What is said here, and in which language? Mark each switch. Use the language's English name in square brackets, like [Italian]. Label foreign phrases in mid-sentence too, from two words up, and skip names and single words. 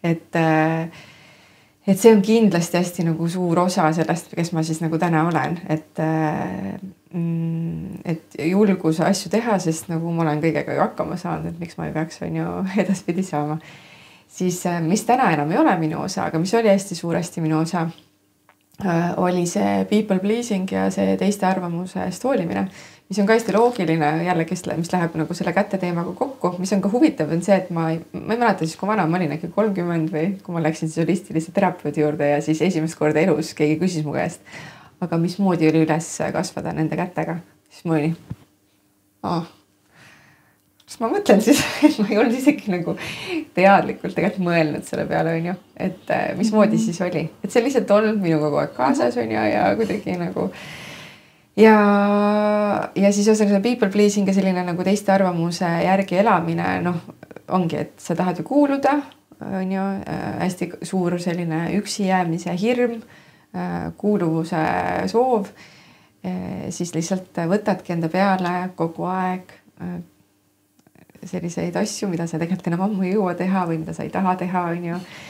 [Estonian] Et see on kindlasti hästi nagu suur osa sellest, kes ma siis nagu täna olen, et julgus asju teha, sest nagu ma olen kõigega hakkama saanud, et miks ma ei peaks, on ju, edaspidi saama. Siis mis täna enam ei ole minu osa, aga mis oli hästi suuresti minu osa, oli see [English] people pleasing [Estonian] ja see teiste arvamusest hoolimine, mis on ka hästi loogiline jälle, mis läheb nagu selle kätte teemaga kokku, mis on ka huvitav, on see, et ma ei mäleta siis, kui vana ma olin, äkki 30 või kui ma läksin siis holistilise terapeudi juurde ja siis esimest korda elus keegi küsis mu käest, aga mismoodi oli üles kasvada nende kätega, siis ma olin kas ma mõtlen siis, et ma ei olnud isegi nagu teadlikult tegelikult mõelnud selle peale, on ju, et mismoodi siis oli, et see lihtsalt olnud minuga kogu aeg kaasas, on ju, ja kuidagi nagu ja siis ühesõnaga [English] people pleasing [Estonian] ja selline nagu teiste arvamuse järgi elamine, noh, ongi, et sa tahad ju kuuluda, on ju, hästi suur selline üksi jäämise hirm, kuuluvuse soov, siis lihtsalt võtadki enda peale kogu aeg selliseid asju, mida sa tegelikult enam ammu ei jõua teha või mida sa ei taha teha, on ju.